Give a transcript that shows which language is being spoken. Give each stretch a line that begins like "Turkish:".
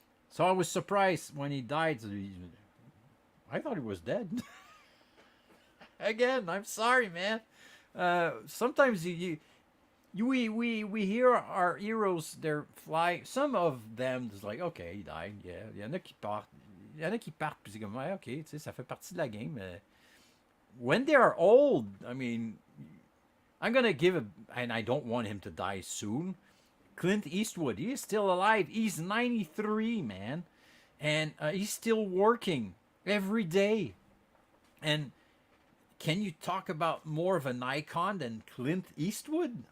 English: So I was surprised when he died. I thought he was dead. Again, I'm sorry, man. Sometimes we hear our heroes, they're fly. Some of them is like, okay, he died.
French: Yeah, il y en a qui partent. Il y en a qui partent, puis c'est comme, ouais, ok, tu sais, ça fait partie de la game.
English: When they are old, I mean, I'm gonna and I don't want him to die soon. Clint Eastwood, he is still alive. He's 93, man, and he's still working every day. And can you talk about more of an icon than Clint Eastwood?